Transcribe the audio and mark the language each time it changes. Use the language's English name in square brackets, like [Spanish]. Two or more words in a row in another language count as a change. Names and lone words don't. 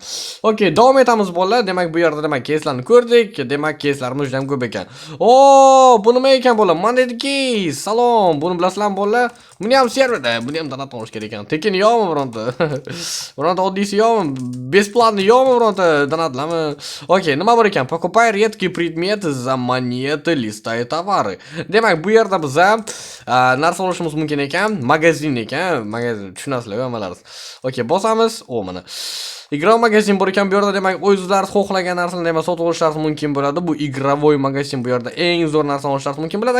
[Uzbek] Okey, davom etamiz bo'ladi. Demak, bu yerda demak keyslarni ko'rdik. Demak, keyslarimiz juda ham ko'p ekan. O, bu nima ekan bo'ladi? Mana dediki, salom. Buni bilasizlarmi bo'ladi? Buni ham serverda, buni ham donat olish kerak ekan. Tekin yo'qmi bironta? Bironta oddiysi yo'qmi? Besplatni yo'qmi bironta donatlarmi? Okey, nima bor ekan? [Russian] Покупай редкие предметы за монеты, листай товары. [Uzbek] Demak, bu yerda biz narsa olishimiz mumkin ekan. Magazin ekan. Magazin tushunasizlar, nimalar. Okey, bosamiz. O, mana. Игровой magazin bor ekan bu yerda, demak o'zlaringiz xohlagan narsalarni demak sotib olishlaringiz mumkin bo'ladi. Bu игровой magazin bu yerda eng zo'r narsa olishlaringiz mumkin bo'ladi.